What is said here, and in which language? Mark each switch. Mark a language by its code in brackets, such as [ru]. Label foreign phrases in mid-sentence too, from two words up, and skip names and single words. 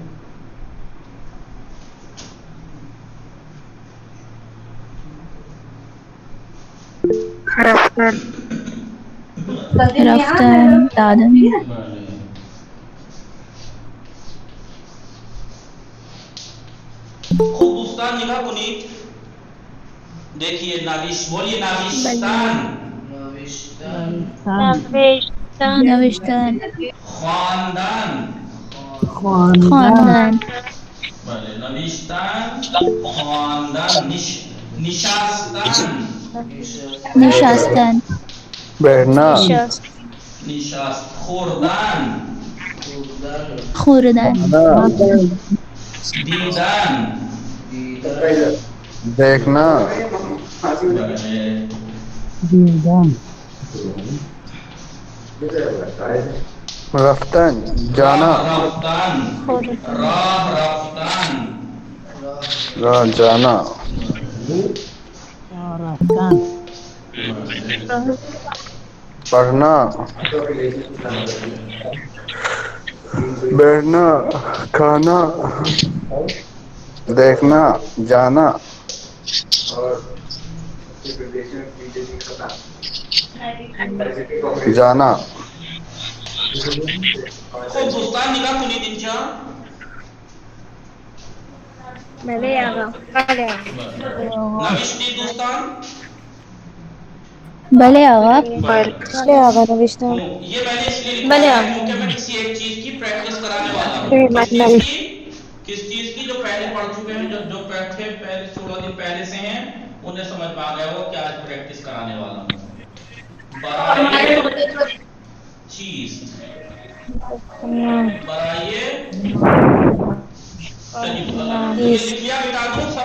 [fa] رفتن دادن. خوب دوستان نگاہ کنید. [ur] دیکھیے بولیے ناوشتان، [fa] نوشتن خواندن. خواندن بله نوشتن، خواندن. نشاستن، نشستن [ur] بیٹھنا. [fa] نشاست. خوردن، خوردن دیدن. [ur] دیکھنا. رفتن جانا. [fa] رفتن، راہ رفتن. [ur] راہ جانا. پڑھنا، بیٹھنا، کھانا، دیکھنا، جانا. جانا. [fa] خوب دوستان نگاہ کنید اینجا. بله آقا. نوشتی دوستان؟ بله آقا. بله آقا نوشتم. [ur] یہ میں نے اس لیے لکھا ہے کیونکہ میں کسی ایک چیز کی پریکٹس کرانے والا ہوں. کس چیز کی جو پہلے پڑھ چکے ہیں، جو پہلے 16 دن پہلے سے ہیں، انہیں سمجھ میں آ گیا وہ کیا آج پریکٹس کرانے والا ہوں. برائے چیز، برائے لکھ لیا؟ مٹا دوں سب؟